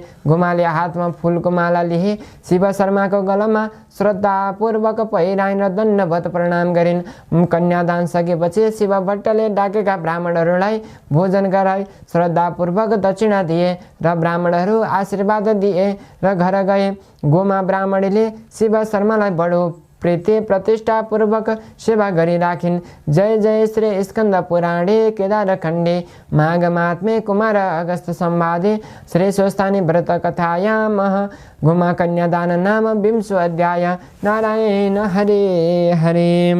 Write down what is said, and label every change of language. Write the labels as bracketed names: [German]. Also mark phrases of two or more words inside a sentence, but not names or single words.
[Nepali] गोमाले हातमा फुलको माला लिए। शिव शर्माको गलामा श्रद्धापूर्वक पहिराइन् र दण्डवत प्रणाम गरिन्। कन्यादान सकेपछि शिवभट्टले डाकेका ब्राह्मणहरूलाई भोजन गराई श्रद्धापूर्वक दक्षिणा दिए र ब्राह्मणहरू आशीर्वाद दिए र घर गए। गोमा ब्राह्मणीले शिव शर्मालाई बडो प्रीति प्रतिष्ठापूर्वक सेवा गरिराखिन्। [Sanskrit] जय जय श्री स्कंद पुराणे केदार खण्डे माघ महात्म्ये कुमार अगस्त संवादे श्री स्वस्थानी व्रत कथायाम गोमा कन्यादान नाम 20 अध्याय। नारायण हरे हरे।